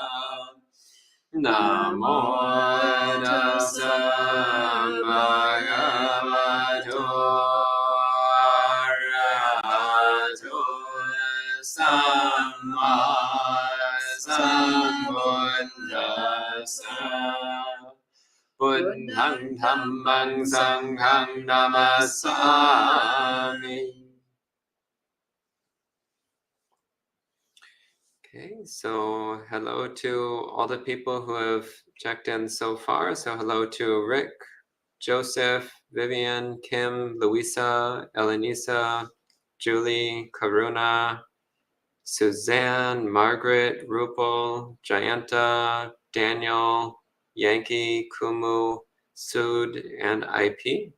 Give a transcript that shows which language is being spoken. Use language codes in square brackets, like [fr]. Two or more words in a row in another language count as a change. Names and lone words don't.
[pi] Namo tassa bhagavato arahato samma sambuddhassa. Buddhang dhammang sanghang namasami. [en] Okay, so hello to all the people who have checked in so far. So hello to Rick, Joseph, Vivian, Kim, Louisa, Elenisa, Julie, Karuna, Suzanne, Margaret, Rupal, Jayanta, Daniel, Yankee, Kumu, Sud, and IP.